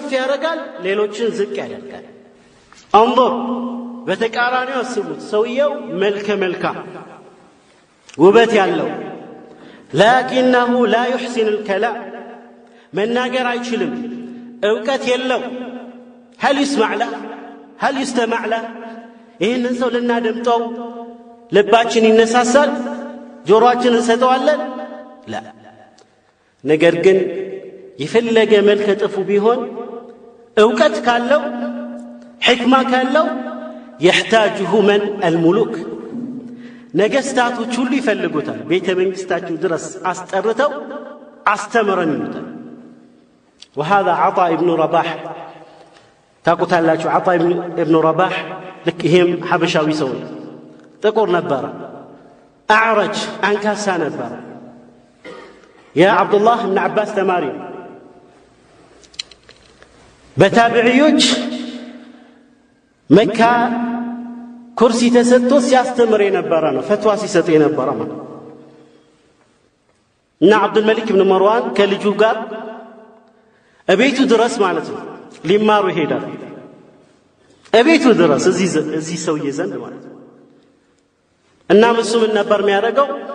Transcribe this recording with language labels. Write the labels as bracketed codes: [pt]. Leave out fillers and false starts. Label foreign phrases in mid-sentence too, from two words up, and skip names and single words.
[am] ያደርጋል፣ ሌሎችን ዝቅ ያደርጋል። አንظር በተቃራኒው አስቡት። ሰውየው መልከ መልካም ውበት ያለው [ar] لكنه لا يحسن الكلام [am] መናገር አይችልም፣ እውቀት የለው። [ar] هل يسمع له هل يستمع له [am] ይህንን ሰው ልናደምጠው ልባችን ይነሳሳል፣ ጆሮአችን እንሰጠዋለን? ላ ነገር ግን የፈለገ መልከ ጥፉ ቢሆን እውቀት ካለው ሕክማ ካለው [ar] يحتاجه من الملوك [am] ነገስታቶች ሁሉ ይፈልጉታል ቤተ መንግስታቸው ድረስ አስጠርተው አስተምረን ይሉታል [ar] وهذا عطاء بن رباح [am] ታቁታላችሁ عطاء بن رباح ልክ ይሄም ሐበሻዊ ሰው ጥቁር ነበር አዕረጅ አንካሳ ነበር የአብዱላህ ኢብኑ አባስ ተማሪ በታቢዒዎች መካ ኩርሲ ተሰጥቶ ሲያስተምር የነበረ ነው ፈትዋ ሲሰጥ የነበረ ነው እና አብዱል መሊክ ኢብኑ መርዋን ከልጁ ጋር እቤቱ ድረስ ማለት ነው ሊማሩ ይሄዳል እቤቱ ድረስ እዚህ ሰውዬ ዘንድ ማለት ነው እና እሱ ምን ነበር የሚያደርገው